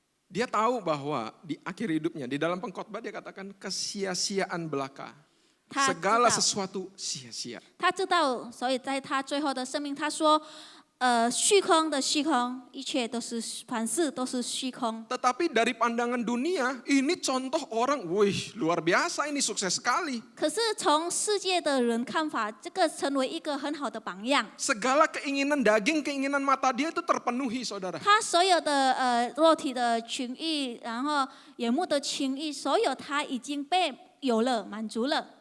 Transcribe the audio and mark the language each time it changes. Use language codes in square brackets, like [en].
[id] dia tahu bahwa di akhir hidupnya, di dalam pengkhotbah dia katakan kesia-siaan belaka. [zh] 他知 [id] Segala [zh] 道， [id] sesuatu sia-sia. [zh] 他知道，所以在他最后的生命，他说，虚空的虚空，一切都是凡事都是虚空。 [id] Tetapi dari pandangan dunia, ini contoh orang, wih luar biasa ini sukses sekali. [zh] 可是从世界的人看法，这个成为一个很好的榜样。 [id] Segala keinginan daging, keinginan mata dia itu terpenuhi saudara. [zh] 他所有的肉体的情欲，然后眼目的情欲，所有他已经被有了满足了。